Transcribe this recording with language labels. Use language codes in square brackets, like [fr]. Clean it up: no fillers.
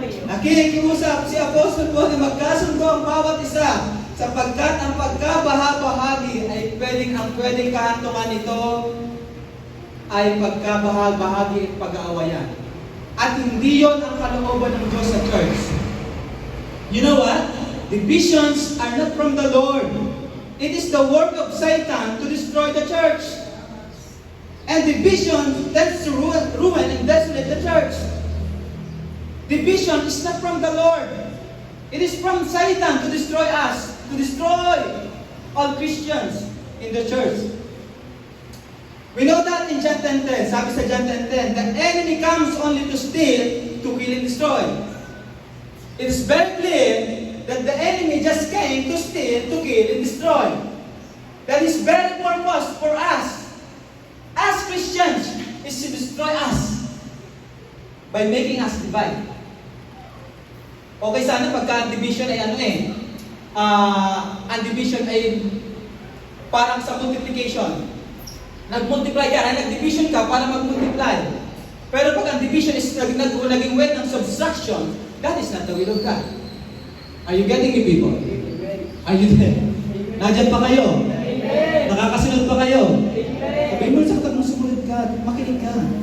[tl] Nakikiusap si Apostle Paul na magkasundo ang bawat isa sapagkat ang pagkabahabahagi ay pwedeng kahantungan nito ay pagkabahagi at pag-aawayan. At hindi yon ang kalooban ng Diyos sa church. [en] You know what? Divisions are not from the Lord. It is the work of Satan to destroy the church. And division tends to ruin and desolate the church. Division is not from the Lord. It is from Satan to destroy us, to destroy all Christians in the church. We know that in John 10:10, [tl] sabi sa [en] John 10:10, the enemy comes only to steal, to kill and destroy. It is very clear that the enemy just came to steal, to kill and destroy. That is very purpose for us as Christians is to destroy us by making us divide. [tl] Okay, sana pagka division ay ang division ay parang sa multiplication. Nag-multiply ka, nag-division ka para mag-multiply. Pero pag ang division is naging way ng subtraction, [en] that is not the will of God. Are you getting me, people? Are you there? [tl] Nandiyan pa kayo? Nakakasunod pa kayo? Sabihin mo sa katang sumunod ka, makinig ka.